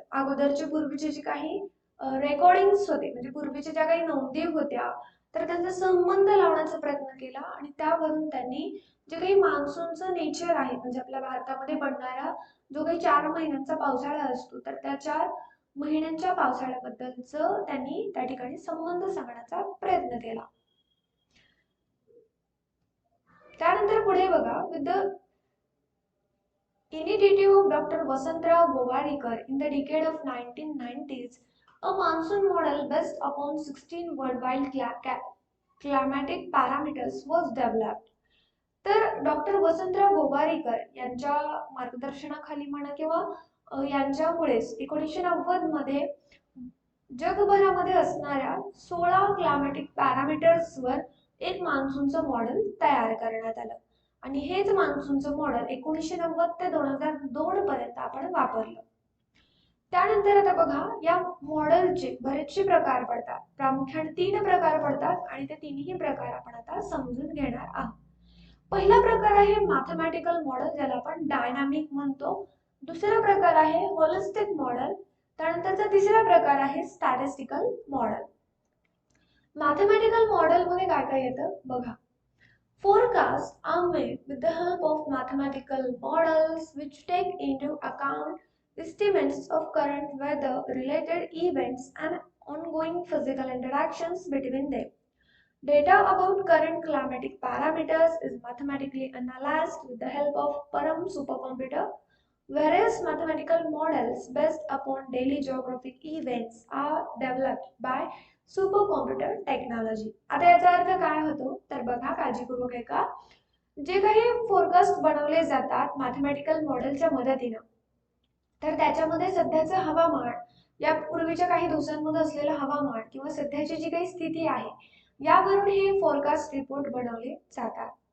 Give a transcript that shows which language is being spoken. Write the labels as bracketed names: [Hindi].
[Marathi] अगोदरचे पूर्वीचे जे काही रेकॉर्डिंग्स होते, म्हणजे पूर्वीच्या ज्या काही नोंदी होत्या, तर त्यांचा संबंध लावण्याचा प्रयत्न केला, आणि त्यावरून त्यांनी जे काही मान्सूनचं नेचर आहे, म्हणजे आपल्या भारतामध्ये पडणारा जो काही 4 महिन्यांचा पावसाळा असतो, तर त्या 4 महिन्यांच्या पावसाळ्याबद्दलचं त्यांनी त्या ठिकाणी संबंध सांगण्याचा प्रयत्न केला. त्यानंतर पुढे बघा, [English] With the initiative of Dr. Vasantrao Govarikar in the decade of 1990s, a monsoon model based upon 16 worldwide climatic parameters was developed. [Marathi] तर डॉक्टर वसंतराव गोवारीकर यांच्या मार्गदर्शनाखाली म्हणा किंवा यांच्यामुळेच 1990 मध्ये जगभरामध्ये असणाऱ्या 16 क्लायमॅटिक पॅरामीटर्सवर एक मान्सूनचं मॉडेल तयार करण्यात आलं, आणि हेच मान्सूनचं मॉडेल 1990 ते 2002 पर्यंत आपण वापरलं. त्यानंतर आता बघा, या मॉडेलचे बरेचसे प्रकार पडतात, प्रामुख्याने 3 प्रकार पडतात, आणि ते तिन्ही प्रकार आपण आता समजून घेणार आहोत. पहिला प्रकार आहे मॅथमॅटिकल मॉडेल, ज्याला आपण डायनामिक म्हणतो. दुसरा प्रकार आहे होलिस्टिक मॉडेल. त्यानंतरचा तिसरा प्रकार आहे स्टॅटिस्टिकल मॉडेल. मॅथमॅटिकल मॉडेल मध्ये काय काय येतं बघा. [English] Forecasts are made with the help of mathematical models which take into account estimates of current weather related events and ongoing physical interactions between them. Data about current climatic parameters is mathematically analyzed with the help of Param supercomputer. Various mathematical models based upon daily geographic events are developed by supercomputer technology. [Marathi] आता याचा अर्थ काय होतो तर बघा, काळजीपूर्वक ऐका. जे काही फोरकास्ट बनवले जातात मॅथमॅटिकल मॉडेलच्या मदतीने, तर त्याच्यामध्ये सध्याचं हवामान, या पूर्वीच्या काही दिवसांमध्ये असलेलं हवामान किंवा सध्याची जी काही स्थिती आहे, यावरून हे फोरकास्ट रिपोर्ट बनवले जातात.